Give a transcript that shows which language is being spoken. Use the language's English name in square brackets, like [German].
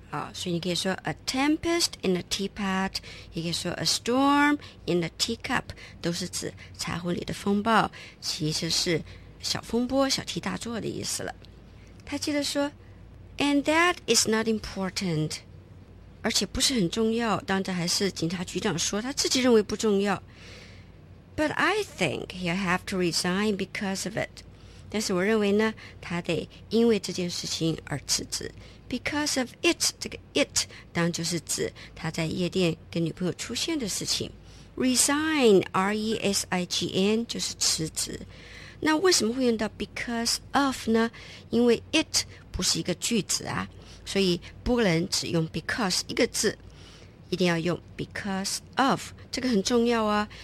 [Chinese] 好，所以你可以说 a tempest in a teapot, 也可以说 a storm in a teacup, 都是指茶壶里的风暴，其实是小风波、小题大做的意思了。他接着说 [English] And that is not important. [Chinese] 而且不是很重要，当着还是警察局长说，他自己认为不重要。 [English] But I think he'll have to resign because of it. [Chinese] 但是我认为呢，他得因为这件事情而辞职。 Because of it, 这个 it, 当就是指他在夜店跟女朋友出现的事情。 Resign, R-E-S-I-G-N, 就是辞职。那为什么会用到 because of 呢？因为 it 不是一个句子啊，所以不能只用 because 一个字，一定要用 because of， 这个很重要啊。